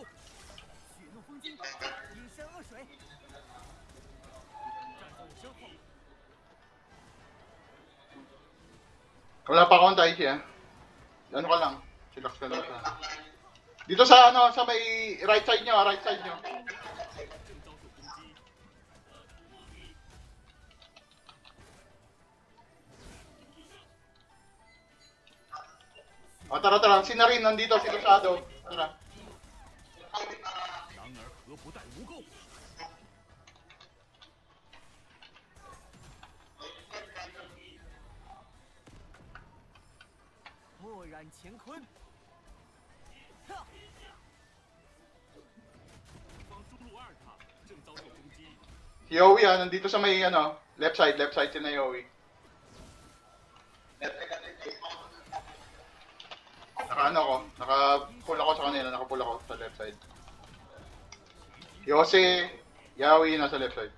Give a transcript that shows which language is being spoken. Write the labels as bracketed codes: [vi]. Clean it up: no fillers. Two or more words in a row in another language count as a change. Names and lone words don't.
[zh] 血怒风惊，阴山恶水，站在我身后。 [tl] Wala pa akong Taichi eh. Ano ka lang? Chillax ka lang. Dito sa ano, sa may [en] right side [tl] nyo. [zh] 正遭受攻击。 [tl] O tara. Sina rin nandito, si Rosado. Tara. [zh] 男儿何不带无垢？墨染乾坤，方中路二塔正遭受攻击。 [tl] Si Yowie nandito sa may [en] left side [tl] si na Yowie. Naka-pull ako sa kanila, naka-pull ako sa [en] left side. [tl] Yose, Yowie nasa [en] left side.